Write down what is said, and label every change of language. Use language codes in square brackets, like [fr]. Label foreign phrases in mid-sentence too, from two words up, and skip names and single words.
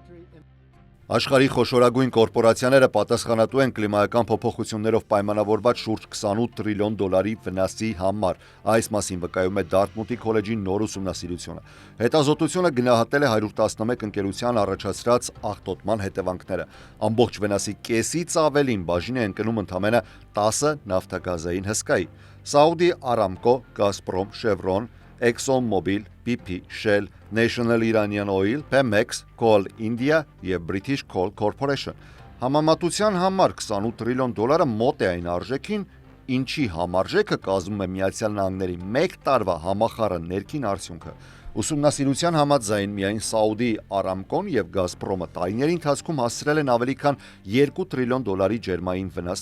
[hy] Աշխարհի խոշորագույն կորպորացիաները պատասխանատու են կլիմայական փոփոխություններով պայմանավորված շուրջ 28 տրիլիոն դոլարի վնասի համար։ Այս մասին վկայում է Դարտմութի քոլեջի նոր ուսումնասիրությունը։ Հետազոտությունը գնահատել է 111 ընկերության առաջացրած աղտոտման հետևանքները։ Ամբողջ վնասի կեսից ավելին բաժին է ընկնում ընդամենը 10 նավթագազային հսկայի։ Saudi Aramco, Gazprom, Chevron, ExxonMobil, BP, Shell, National Iranian Oil, Pemex, Coal India եւ British Coal Corporation։ Համեմատության համար 28 տրիլիոն դոլարը մոտ է այն արժեքին, ինչի համարժեքը կազմում է Միացյալ Նահանգների 1 տարվա համախառն ներքին արդյունքը։ Ուսումնասիրության համաձայն միայն Saudi Aramco-ն եւ Gazprom-ը տարիների ընթացքում հասցրել են ավելի քան 2 տրիլիոն դոլարի ջերմային վնաս